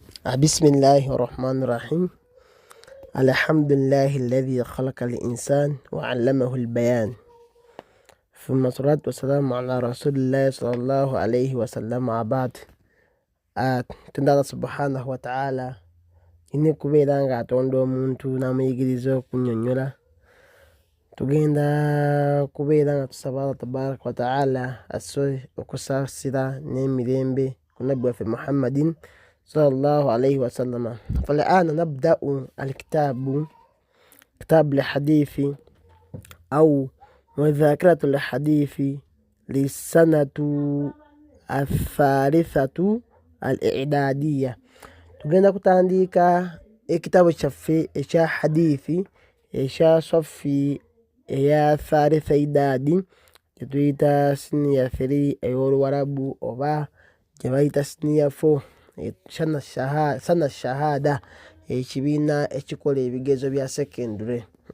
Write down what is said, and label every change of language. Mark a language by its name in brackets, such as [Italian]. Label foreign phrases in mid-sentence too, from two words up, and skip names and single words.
[Arabic] بسم الله الرحمن الرحيم. الحمد لله الذي خلق الإنسان وعلمه البيان، ثم الصلاة والسلام على رسول الله صلى الله عليه وسلم. [Ganda] بعد tunda [Arabic] سبحانه وتعالى [Ganda] ine kubeera nga atonda omuntu n'amuyigiriza okunyonnyola. Tugenda kubeera nga tusaba [Arabic] الله تبارك وتعالى [Ganda] asse okusaasira n'emirembe ku nabbi waffe Muhammadin [Arabic] صلى الله عليه وسلم. فالآن نبدأ كتاب الحديث أو مذاكرة الحديث للسنة الثالثة الإعدادية. [Ganda] tugenda kutandika ekitabo kyaffe ekya hadithi ekya saffi eya [Arabic] ثالثة إعدادية [Ganda] kyetuyita siniya 3 ey'oluwarabu oba gyebayita siniya 4 [Arabic] سنة شهادة [Ganda] ekibiina ekikola ebigezo bya secondary.